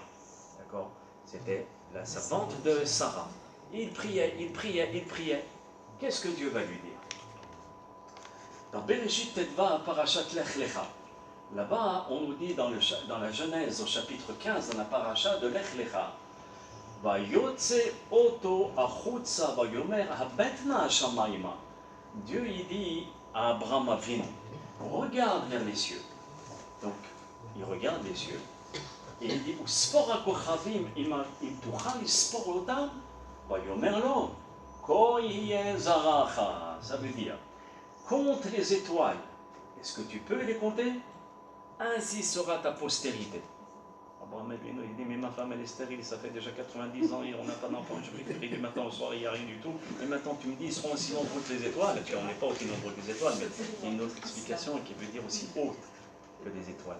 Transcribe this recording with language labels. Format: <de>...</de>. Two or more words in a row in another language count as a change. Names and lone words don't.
<fr>D'accord? C'était la servante de Sarah. Il priait. Qu'est-ce que Dieu va lui dire? Dans Bereshit Tetva, Parashat Lech Lecha, là-bas, on nous dit dans la Genèse, au chapitre 15, dans la paracha de Lech Lecha,</fr> <he>ויוצא אותו החוצה ויאמר הבט נא השמימה.</he> <fr>Dieu il dit à Abraham Avinu, regarde vers les cieux. Donc, il regarde les cieux et il dit</fr> <he>וספור הכוכבים אם תוכל לספור אותם ויאמר לו כה יהיה זרעך.</he> <fr>Ça veut dire compte les étoiles. Est-ce que tu peux les compter? Ainsi sera ta postérité. Abraham Avinu il dit mais ma femme elle est stérile, ça fait déjà 90 ans et on n'a pas d'enfant, je prie du matin au soir, il n'y a rien du tout. Et maintenant tu me dis ils seront aussi nombreux que les étoiles. Tu on n'est pas aussi nombreux que les étoiles, mais il y a une autre explication qui veut dire aussi haute que les étoiles.</fr>